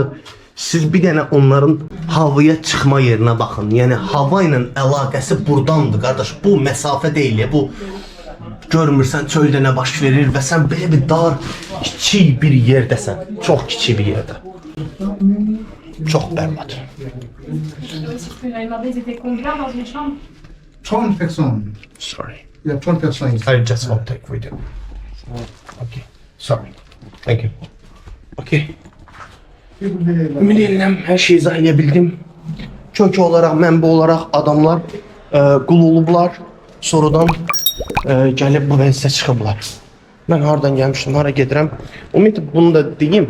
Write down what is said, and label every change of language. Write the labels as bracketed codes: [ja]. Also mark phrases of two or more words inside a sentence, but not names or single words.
[az] Siz bir dənə onların havaya çıxma yerinə baxın. Yəni hava ilə əlaqəsi burdandır, qardaş. Bu məsafə deyil, bu görmürsən çöldə nə baş verir və sən belə bir dar, kiçik bir yerdəsən. Çox kiçik bir yerdə. Çox bərbad. [fr] Elle m'a demandé ils étaient combien dans une chambre? 30 personnes. Sorry. Il y a 30 personnes ici. [en] I just want to take video. Okay. Sorry. Thank you. Okay. [az] Ümid edirəm hər şeyi izah edə bildim. Kökü olaraq, mənbə olaraq adamlar qul olublar. Sonradan gəlib bu vəziyyətə çıxıblar. Mən hardan gəlmişdim, hara gedirəm. Ümumiyyətlə bunu da deyim.